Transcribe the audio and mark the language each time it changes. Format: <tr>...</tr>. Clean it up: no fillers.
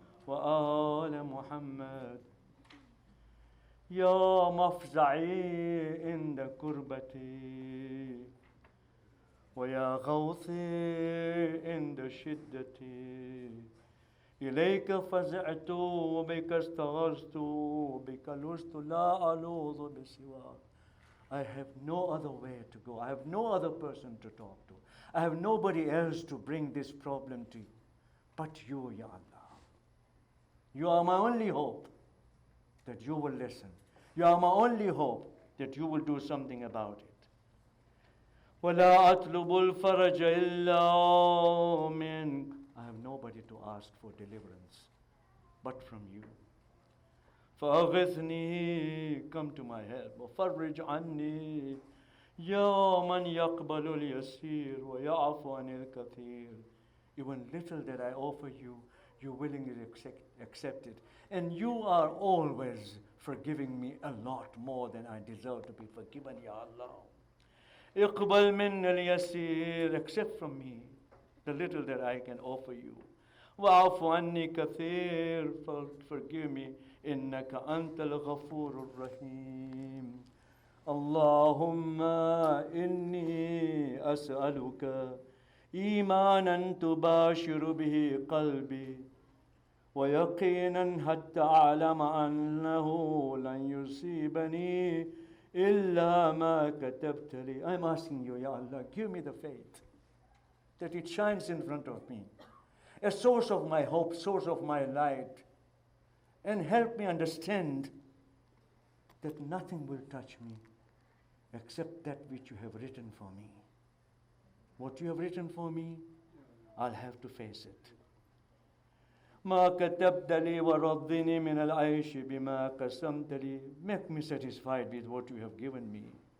<ar>وآل محمد يا مفزعي عند كربتي ويا غوثي عند شدتي إليك فزعت وبك استغثت وبك لست لا ألوذ بسواك.</ar> <en>I have no other way to go. I have no other person to talk to. I have nobody else to bring this problem to but you, Ya Allah. You are my only hope that you will listen. You are my only hope that you will do something about it.</en> <ar>وَلَا أَطْلُبُ الْفَرَجَ إِلَّا مِنْكَ.</ar> <en>I have nobody to ask for deliverance but from you.</en> <ar>فَأَغِثْنِي,</ar> <en>come to my help.</en> <ar>وَفَرِّجْ عَنِّي يَا مَنْ يَقْبَلُ الْيَسِيرُ وَيَعْفُ عَنِ الْكَثِيرُ.</ar> <en>Even little that I offer you, you willingly accept it. And you are always forgiving me a lot more than I deserve to be forgiven, Ya Allah.</en> <ar>اقبل من اليسير,</ar> <en>accept from me the little that I can offer you.</en> <ar>وَعَفُ عَنِّي كَثِيرٌ,</ar> <en>forgive me.</en> <ar>إِنَّكَ أَنْتَ الْغَفُورُ الرَّحِيمُ. اللهم إني أسألك إيمانا تباشر به قلبي ويقينا حتى أعلم أنه لن يصيبني إلا ما كتبت لي.</ar> <en>I'm asking you, Ya Allah, give me the faith that it shines in front of me, a source of my hope, source of my light, and help me understand that nothing will touch me except that which you have written for me. What you have written for me, I'll have to face it.</en> <ar>ما كتبت لي ورضني من العيش بما قسمت لي.</ar> <en>Make me satisfied with what you have given me.</en>